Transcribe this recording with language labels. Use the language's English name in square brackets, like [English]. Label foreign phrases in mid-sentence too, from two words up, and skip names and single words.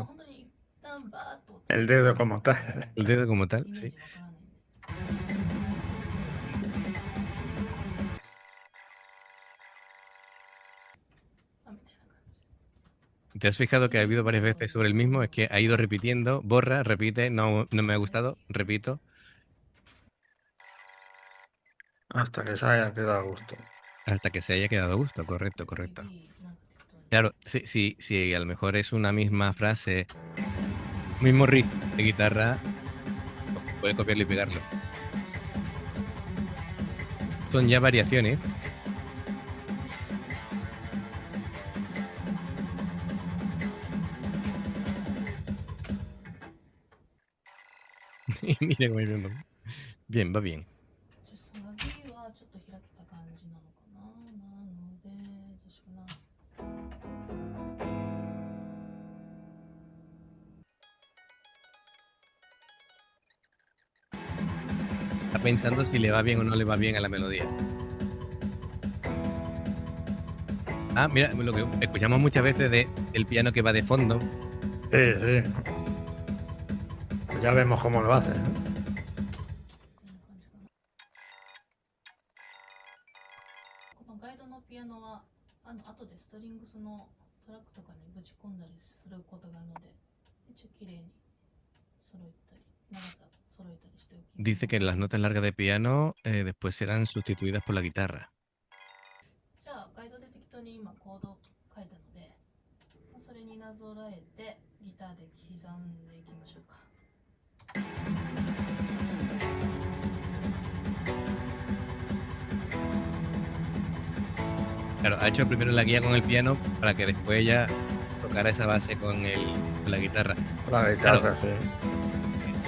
[Japanese] 本当に一旦バーッと [Spanish] El dedo como tal. el dedo como tal. [Japanese] イメー [Spanish] Sí. [Japanese] ジわからないんで。 あ、みたいな感じ。 [Spanish] ¿Te has fijado que ha habido varias veces sobre el mismo? Es que ha ido repitiendo, borra, repite, no me ha gustado, repito. Hasta que se haya quedado a gusto. Hasta que se haya quedado a gusto, correcto. [Japanese] 次なんか適当に [Spanish] Claro, si a lo mejor es una misma frase, mismo riff de guitarra, puede copiarlo y pegarlo. Son ya variaciones. Y mira cómo diciendo. Bien, va bien. [Japanese] サビはちょっと開けた感じなのかな。なので、どうしようかな。 [Spanish] Está pensando si le va bien o no le va bien a la melodía. Ah, mira, lo que escuchamos muchas veces de el piano que va de fondo. Sí, sí. Pues ya vemos cómo lo hace. [Japanese] こんな感じかな。このガイドのピアノは後でストリングスのトラックとかにぶち込んだりすることがあるので、一応綺麗に揃えたり、長さ揃えたりしておきます。 [Spanish] Dice que las notas largas de piano después serán sustituidas por la guitarra. [Japanese] じゃあガイドで適当に今コード書いたので、それになぞらえてギターで刻んでいきましょうか。 [Spanish] Claro, ha hecho primero la guía con el piano para que después ella tocara esa base con la guitarra. La guitarra, Claro. sí.